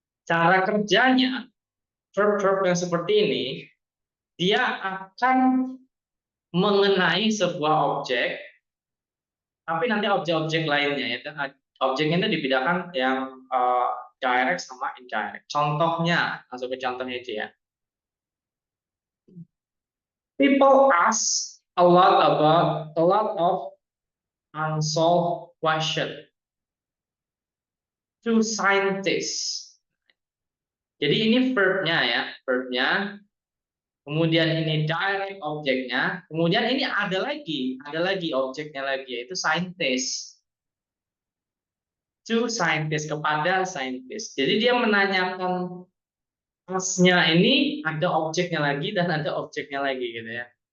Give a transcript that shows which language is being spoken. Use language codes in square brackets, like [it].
[id] Cara kerjanya verb-verb yang seperti ini dia akan mengenai sebuah objek, tapi nanti objek-objek lainnya ya, objeknya itu dibedakan yang direct sama indirect. Contohnya, langsung ke contohnya itu ya. [en] People ask a lot of unsolved question to scientists. [id] Jadi ini verbnya ya, verbnya. Kemudian ini direct objeknya, kemudian ini ada lagi objeknya lagi, yaitu scientist. To scientist, kepada scientist. Jadi dia menanyakan asnya ini ada objeknya lagi dan ada objeknya lagi gitu ya.